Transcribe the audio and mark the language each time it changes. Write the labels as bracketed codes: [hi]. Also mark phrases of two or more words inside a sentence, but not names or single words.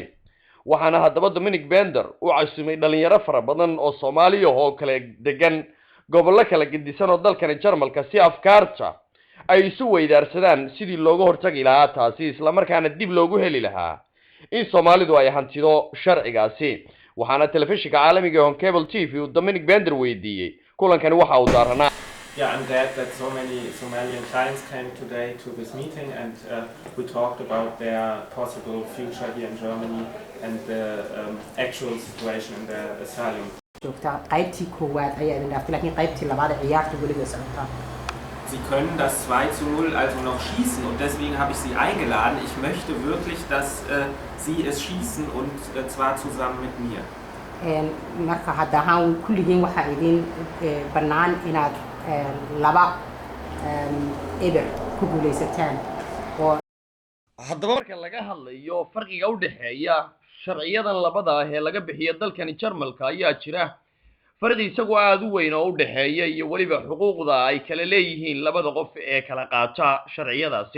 [so] waxaana haddaba Dominic Bender uu casuumay dhalinyaro fara badan oo Soomaali ah oo kala degan gobollo kala gedisan oo dalkan Jarmalka si afkaarta ay isu weydaarsadaan sidii looga hortagi lahaa taasi, isla markaana dib loogu heli lahaa in Soomaalidu ay hantido sharcigaasi. waxaana telefishinka caalamiga ah Cable TV uu Dominic Bender weydiiyay kulankani waxa uu daaranaa. [en] Yeah, I'm glad that so many Somalian clients came today to this meeting, and we talked about their possible future here in Germany and the actual situation in their asylum. [de] Sie können das 2:0 also noch schießen, und deswegen habe ich Sie eingeladen. Ich möchte wirklich, dass Sie es schießen, und zwar zusammen mit mir. [so] haddaba marka laga hadlayo farqiga u dhaxeeya sharciyadan labada ah ee laga bixiyo dalkani Jarmalka ayaa jira farqi isagu aad u weyn oo u dhaxeeya iyo waliba xuquuqda ay kala leeyihiin labada qof ee kala qaata sharciyadaasi.